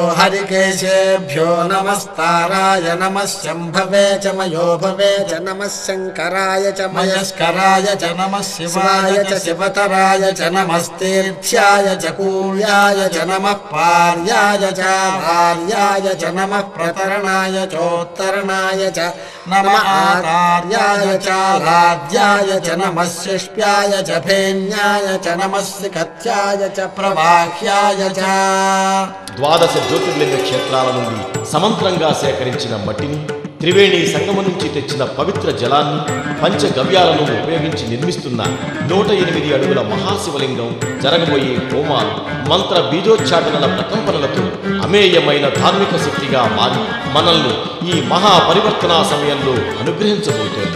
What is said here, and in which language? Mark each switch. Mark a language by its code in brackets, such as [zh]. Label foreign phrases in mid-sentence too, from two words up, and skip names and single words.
[sa] हरिकेशेभ्यो नमस्ताराय नमः शम्भवे च मयोभवे च नमः शंकराय च मयस्कराय च नमः शिवाय च शिवतराय च नमस्तीर्थ्याय च कूल्याय च नमः पार्याय च भार्याय च नमः प्रतरणाय चोत्तरणाय च नमः आचार्याय च लाद्याय च नमः शिष्प्याय च भेन्याय च नमः सिकत्याय च प्रवाह्याय च. [te] ద్వాదశ జ్యోతిర్లింగ క్షేత్రాల నుండి సమంత్రంగా సేకరించిన మట్టిని, త్రివేణి సంగమం నుంచి తెచ్చిన పవిత్ర జలాన్ని, పంచగవ్యాలను ఉపయోగించి నిర్మిస్తున్న 108 అడుగుల మహాశివలింగం, జరగబోయే హోమాలు, మంత్ర బీజోచ్చాటనల ప్రకంపనలతో అమేయమైన ధార్మిక శక్తిగా మారి మనల్ని ఈ మహాపరివర్తనా సమయంలో అనుగ్రహించబోతోంది.